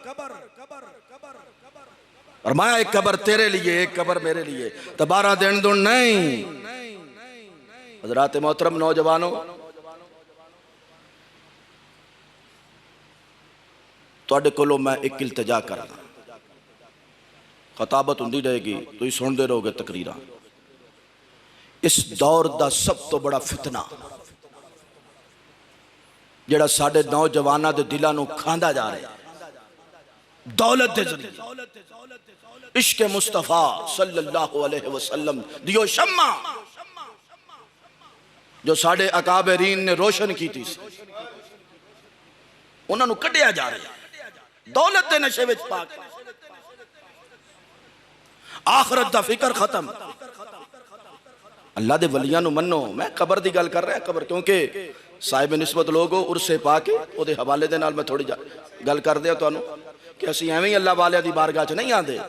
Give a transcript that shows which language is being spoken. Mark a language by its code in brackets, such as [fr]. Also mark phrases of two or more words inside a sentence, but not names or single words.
[ur] اور میں ایک قبر تیرے لیے ایک قبر میرے لیے تو 12 دن دوں نہیں حضرات محترم نوجوانو [pa] تہاڈے کولوں میں اک التجا کرنا خطابت ہندی رہے گی تسیں سندے رہو گے تقریراں اس دور دا سب توں وڈا فتنہ جیہڑا ساڈے نوجواناں دے دلاں نوں کھاندا جا رہا ہے دولت دے ذریعے عشق مصطفیٰ [ar] صلى الله عليه وسلم [pa] دی او شمع جو ساڈے اکابرین نے روشن کی تھی انہاں نوں کڈھیا جا رہا ہے دولت دے نشے وچ پاک آخرت دا فکر ختم اللہ دے ولیاں نوں منو میں قبر دی گل کر رہا قبر کیونکہ صاحبِ نسبت لوک عرسے پا کے اوہدے حوالے دے نال میں تھوڑی گل کر دیاں تہانوں کہ اسیں ایویں ای اللہ والے دی بارگاہ چ [ur] نہیں آتے.